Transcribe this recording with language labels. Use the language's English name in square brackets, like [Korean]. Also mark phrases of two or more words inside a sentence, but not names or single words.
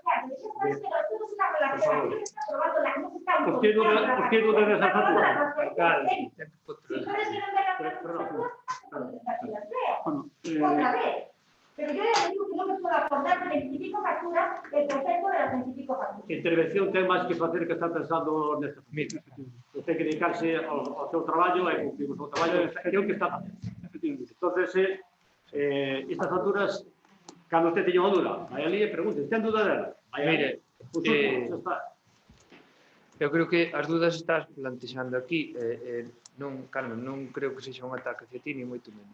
[Spanish] Usted duda de esa factura. Otra vez. Pero yo ya digo que no me puedo acordar de 25 facturas, el concepto de las 25 facturas. [Galician] Intervención ten máis que facer que está pensando nesta familia. Ten que dedicarse ao seu traballo e cumplir o seu traballo, é o que está facendo. Entonces, estas facturas, cando usted teña unha duda, vai ali e pregunte, ten duda dela? Mire, eu creo que as dudas estás plantexando aquí, non, Carmen, non creo que sexa un ataque hacia ti, ni moito menos.